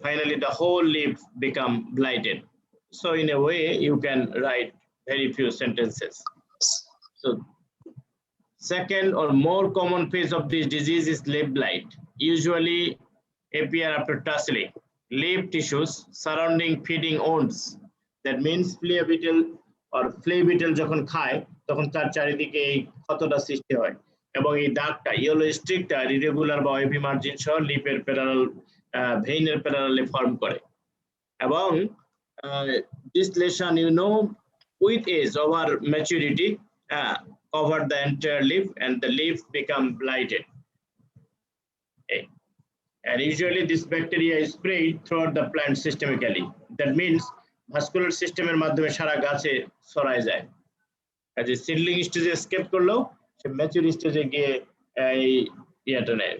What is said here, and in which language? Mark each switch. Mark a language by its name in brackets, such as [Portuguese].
[English] Finally, the whole leaf become blighted. So in a way, you can write very few sentences. So second or more common phase of this disease is leaf blight. Usually appear after tasseling. Leaf tissues surrounding feeding wounds. That means flea beetle [Bangla] or flea beetle যখন খায় তখন তার চারিদিকে এই ক্ষতটা সৃষ্টি হয় এবং এই দাগটা ইয়েলো স্ট্রিকটা ইরেগুলার বা ওয়েভি মার্জিন সহ লিপের প্যারালাল ভেইনের প্যারালালে ফর্ম করে এবং [English] this lesion with age over maturity cover the entire leaf and the leaf become blighted. Okay. And usually this bacteria is spread throughout the plant systemically. That means vascular system [Bangla] এর মাধ্যমে সারা গাছে ছড়ায় যায়। কাজে seedling স্টেজে escape করলেও সে mature স্টেজে গিয়ে এই ইয়াটা নেয়।